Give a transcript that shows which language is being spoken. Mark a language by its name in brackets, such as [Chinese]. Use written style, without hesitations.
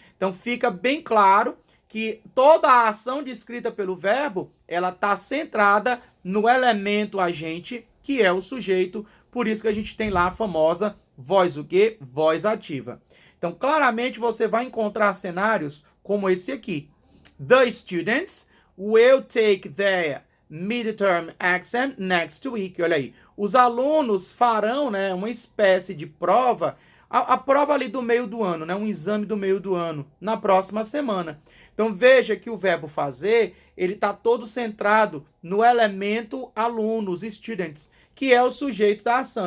[Portuguese] Então fica bem claro que toda a ação descrita pelo verbo, ela está centrada no elemento agente, que é o sujeito. Por isso que a gente tem lá a famosa voz o quê? Voz ativa. Então, claramente, você vai encontrar cenários como esse aqui. [English] The students will take their midterm exam next week. [Portuguese] Olha aí. Os alunos farão, né, uma espécie de prova, a prova ali do meio do ano, né, um exame do meio do ano, na próxima semana. Então, veja que o verbo fazer, ele está todo centrado no elemento alunos, students, que é o sujeito da ação.